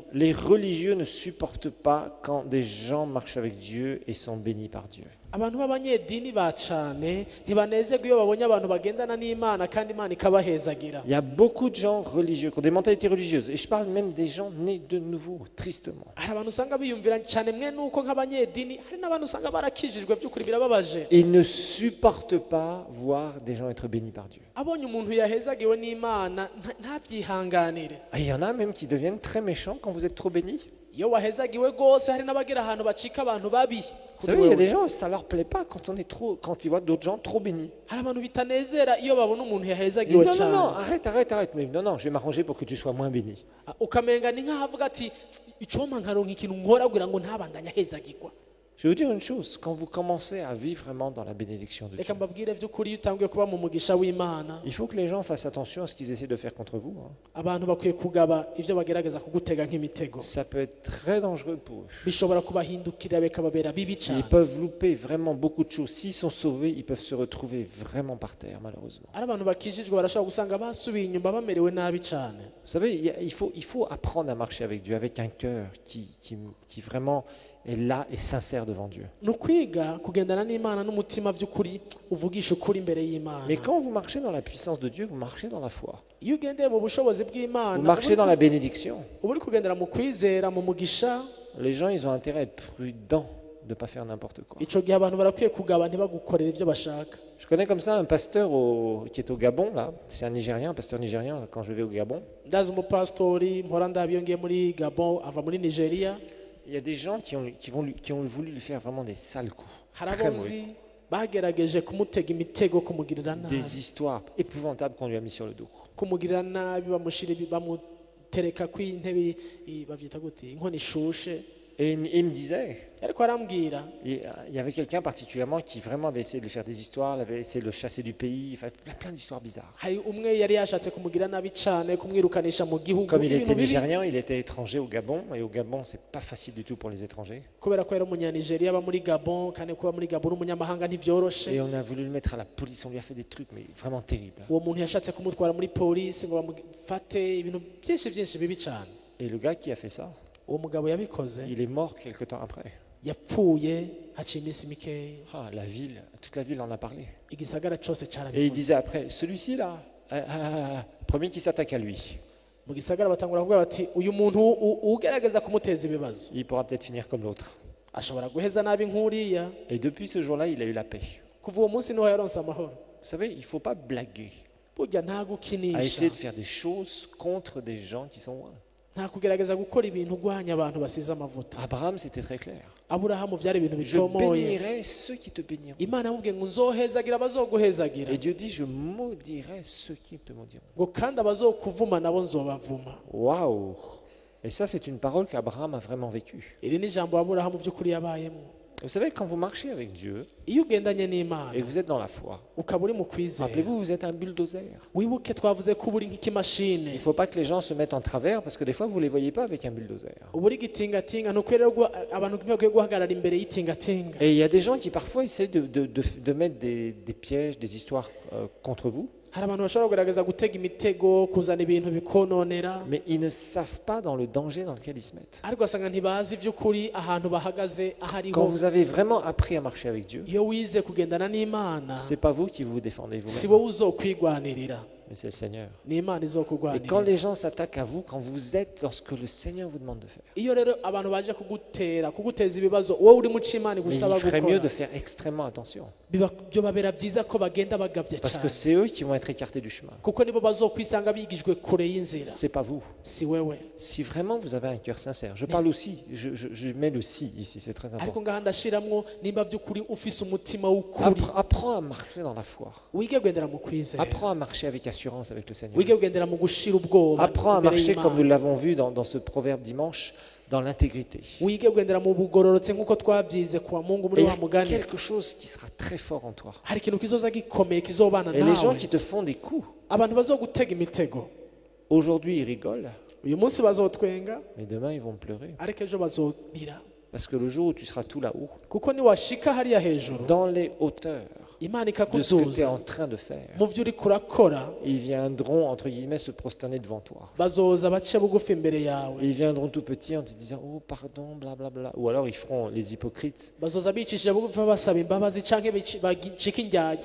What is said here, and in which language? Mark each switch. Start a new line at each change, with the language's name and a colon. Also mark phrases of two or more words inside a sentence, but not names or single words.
French: Les religieux ne supportent pas quand des gens marchent avec Dieu et sont bénis par Dieu.
Rundi: abantu b'abanyedini ba cane ntibanezerwa iyo babonye abantu bagendana n'Imana kandi Imana ikabahezagira.
French: Il y a beaucoup de gens religieux qui ont des mentalités religieuses. Et je parle même des gens nés de nouveau, tristement.
Rundi: hari abantu usanga biyumvira cyane mwe nuko nk'abanyedini, hari n'abantu usanga barakijijwe by'ukuri birababaje.
French: Ils ne supportent pas voir des gens être bénis par Dieu.
Rundi: abonye umuntu yahezagiwe n'Imana ntabyihanganire.
French: Et il y en a même qui deviennent très méchants quand vous êtes trop bénis.
Rundi: iyo wahezagiwe rwose hari n'abagera ahantu bacika abantu babi
French: Vous
Rundi: kuri
French: savez, il y a
Rundi: wewe.
French: des gens, ça leur plaît pas quand ils voient d'autres gens trop bénis.
Rundi: hari abantu bitanezera iyo babona umuntu
French: Ils disent,
Rundi: yahezagiwe
French: non, non,
Rundi: cyane.
French: non, arrête. Mais non, je vais m'arranger pour que tu sois moins béni.
Rundi: ukamenga ni nk'aho avuga ati icoma nkaronka ikintu nkora kugira ngo ntabandanye ahezagirwa.
French: Je vais vous dire une chose, quand vous commencez à vivre vraiment dans la bénédiction de Dieu,
Rundi: reka mbabwire by'ukuri iyo utangiye kuba mu mugisha w'Imana,
French: il faut que les gens fassent attention à ce qu'ils essaient de faire contre vous.
Rundi: abantu bakwiye kugaba ibyo bagerageza kugutega nk'imitego.
French: Ça peut être très dangereux pour eux.
Rundi: bishobora kubahindukirira bikababera bibi cyane.
French: Ils peuvent louper vraiment beaucoup de choses. S'ils sont sauvés, ils peuvent se retrouver vraiment par terre, malheureusement.
Rundi: ari abantu bakijijwe barashobora gusanga basubiye inyuma bamerewe nabi cyane.
French: Vous savez, il faut apprendre à marcher avec Dieu, avec un cœur qui vraiment est là et sincère devant Dieu.
Rundi: ni ukwiga kugendana n'Imana n'umutima by'ukuri uvugisha ukuri imbere y'Imana.
French: Mais quand vous marchez dans la puissance de Dieu, vous marchez dans la foi.
Rundi: iyo ugendeye mu bushobozi bw'Imana,
French: Vous marchez dans la bénédiction.
Rundi: uba uri kugendera mu kwizera mu mugisha.
French: Les gens, ils ont intérêt à être prudents de ne pas faire n'importe quoi.
Rundi: icyo gihe abantu barakwiye kugaba ntibagukorere ibyo bashaka.
French: Je connais comme ça un pasteur qui est au Gabon, là. C'est un Nigérien, un pasteur nigérien, quand je vais au Gabon.
Rundi: ndazi umupasitori mpora ndabiyongeye muri Gabon, ava muri Nigeria.
French: Il y a des gens qui ont voulu lui faire vraiment des sales coups.
Rundi: hari
French: Très
Rundi: abonzi
French: mauvais.
Rundi: bagerageje kumutega imitego, kumugirira nabi,
French: Des histoires épouvantables qu'on lui a mis sur le dos.
Rundi: kumugirira nabi, bamutereka kw'intebe bavyita gute, inkono ishushe.
French: Et il me disait,
Rundi: ariko arambwira
French: il y avait quelqu'un particulièrement qui vraiment avait essayé de lui faire des histoires, il avait essayé de le chasser du pays, enfin, plein d'histoires bizarres.
Rundi: hari umwe yari yashatse kumugira nabi cane kumwirukanisha mu gihugu
French: Comme il était
Rundi: ibintu bibi
French: nigérian, il était étranger au Gabon, et au Gabon, c'est pas facile du tout pour les étrangers.
Rundi: kubera ko yari umunyanigeria aba muri Gabon kandi kuba muri Gabon umunyamahanga ntivyoroshe
French: Et on a voulu le mettre à la police, on lui a fait des trucs, mais vraiment terribles.
Rundi: uwo muntu yashatse kumutwara muri polisi ngo bamufate ibintu byinshi bibi cane.
French: Et le gars qui a fait ça,
Rundi: uwo mugabo yabikoze
French: il est mort quelque temps après.
Rundi: yapfuye haciye iminsi mikeya
French: Ah, la ville, toute la ville en a parlé.
Rundi: igisagara cose
French: Et il
Rundi: carabivuze
French: disait après, celui-ci là, premier qui s'attaque à lui,
Rundi: mu gisagara batangura kuvuga bati uyu muntu ugerageza kumuteza ibibazo
French: il pourra peut-être finir comme l'autre.
Rundi: ashobora guheza nabi nk'uriya.
French: Et depuis ce jour-là, il a eu la paix.
Rundi: kuva uwo munsi niho yaronse amahoro.
French: Vous savez, il ne faut pas blaguer
Rundi: burya nta
French: à
Rundi: gukinisha
French: essayer de faire des choses contre des gens qui sont loin.
Rundi: nta kugerageza gukora ibintu urwanya abantu basize amavuta.
French: Abraham, c'était très clair.
Rundi: aburahamu byari ibintu
French: Je
Rundi: bitomoye.
French: bénirai ceux qui te béniront.
Rundi: imana yamubwiye ngo nzohezagira abazoguhezagira
French: Et Dieu dit, je maudirai ceux qui te maudiront.
Rundi: ngo kandi abazokuvuma nabo nzobavuma.
French: Waouh! Et ça, c'est une parole qu'Abraham a vraiment vécue.
Rundi: iri ni ijambo aburahamu by'ukuri yabayemo.
French: Vous savez, quand vous marchez avec Dieu
Rundi: iyo ugendanye n'imana
French: et que vous êtes dans la foi,
Rundi: ukaba uri mu kwizera
French: rappelez-vous, vous êtes un bulldozer.
Rundi: wibuke twavuze ko uba uri
French: Il
Rundi: nk'ikimashini
French: ne faut pas que les gens se mettent en travers parce que des fois, vous ne les voyez pas avec un bulldozer.
Rundi: uba uri igitingatinga ntukwiye rero abantu ntibakwiye guhagarara imbere y'itingatinga.
French: Et il y a des gens qui parfois essaient de mettre des pièges, des histoires contre vous,
Rundi: hari abantu bashobora kugerageza gutega imitego kuzana ibintu bikononera
French: mais ils ne savent pas dans le danger dans lequel ils se mettent.
Rundi: ariko asanga ntibazi iby'ukuri ahantu bahagaze
French: Quand
Rundi: ahariho.
French: vous avez vraiment appris à marcher avec Dieu,
Rundi: iyo wize kugendana n'imana
French: ce n'est pas vous qui vous défendez
Rundi: si
French: vous-même,
Rundi: wowe uzokwigwanirira
French: mais c'est le Seigneur.
Rundi: ni imana
French: Et quand
Rundi: izokugwanirira.
French: les gens s'attaquent à vous, quand vous êtes dans ce que le Seigneur vous demande de faire,
Rundi: iyo rero abantu baje kuguteza ibibazo wowe uri mu cy'imana
French: mais
Rundi: igusaba
French: il ferait mieux de
Rundi: gukora
French: faire extrêmement attention,
Rundi: byo babera byiza ko bagenda bagabye
French: parce que
Rundi: cyane
French: c'est eux qui vont être écartés du chemin.
Rundi: kuko nibo bazokwisanga bigijwe kure y'inzira
French: C'est pas vous.
Rundi: si wewe.
French: Si vraiment vous avez un cœur sincère, je parle aussi, je mets le si ici, c'est très
Rundi: ariko
French: important.
Rundi: ngaha ndashiramwo nimba by'ukuri ufise umutima w'ukuri
French: Apprends à marcher dans la foi.
Rundi: wige kugendera mu kwizera
French: Apprends à marcher avec assurance avec le Seigneur.
Rundi: wige kugendera mu gushira ubwoba
French: Apprends à
Rundi: imbere
French: marcher
Rundi: y'Imana.
French: comme nous l'avons vu dans ce proverbe dimanche, dans l'intégrité.
Rundi: wige kugendera mu bugororotse nk'uko twabyize kwa mungu
French: Et
Rundi: muri
French: il y
Rundi: wa
French: a
Rundi: mugani.
French: quelque chose qui sera très fort en toi.
Rundi: hari ikintu kizoza gikomeye kizobana
French: Et les gens
Rundi: nawe.
French: qui te font des coups,
Rundi: abantu bazogutega imitego
French: aujourd'hui ils rigolent,
Rundi: uyu munsi bazotwenga
French: mais demain ils vont pleurer.
Rundi: ariko ejo bazorira
French: Parce que le jour où tu seras tout là-haut,
Rundi: kuko niwashika hariya hejuru
French: dans les hauteurs
Rundi: imana
French: de ce que tu es
Rundi: ikakuduza
French: en train de faire,
Rundi: mu byo uri kurakora
French: ils viendront, entre guillemets, se prosterner devant toi.
Rundi: bazoza bace bugufi imbere yawe.
French: Ils viendront tout petits en te disant oh pardon, blablabla. Ou alors ils feront les hypocrites.
Rundi: bazoza bicishije bugufi basaba imbabazi canke bacika indyarya